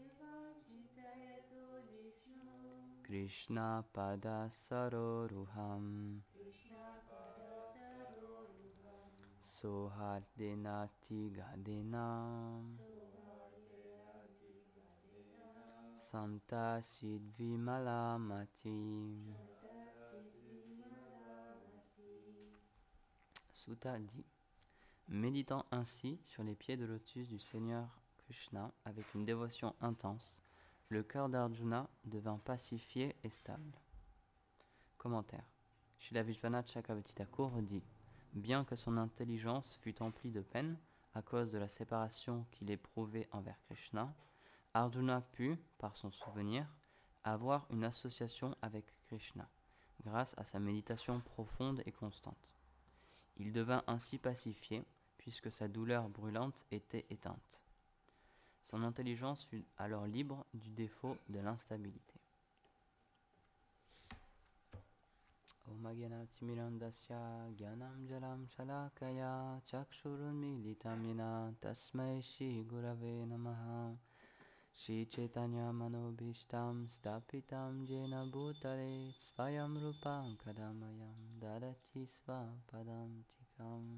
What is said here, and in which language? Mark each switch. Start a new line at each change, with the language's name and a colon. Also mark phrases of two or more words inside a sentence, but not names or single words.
Sanskrit: Krishna Pada Saroruham Sohardenati Gadena Santa Sidvimalamati.
French: Sutta dit: méditant ainsi sur les pieds de lotus du Seigneur Krishna avec une dévotion intense, le cœur d'Arjuna devint pacifié et stable. Commentaire. Srila Vishwanath Chakravarti Thakur dit: bien que son intelligence fût emplie de peine à cause de la séparation qu'il éprouvait envers Krishna, Arjuna put, par son souvenir, avoir une association avec Krishna, grâce à sa méditation profonde et constante. Il devint ainsi pacifié, puisque sa douleur brûlante était éteinte. Son intelligence fut alors libre du défaut de l'instabilité.
Sanskrit: Om Agyanatimirandasya Gyanam Jalam Shalakaya Chakshurunmilitam Yena Tasmai Shri Gurave Namaha. Shri Chaitanya Manobhishtam Stapitam Jena Bhutale Svayam Rupam Kadamayam Dadati Svapadam Tikam.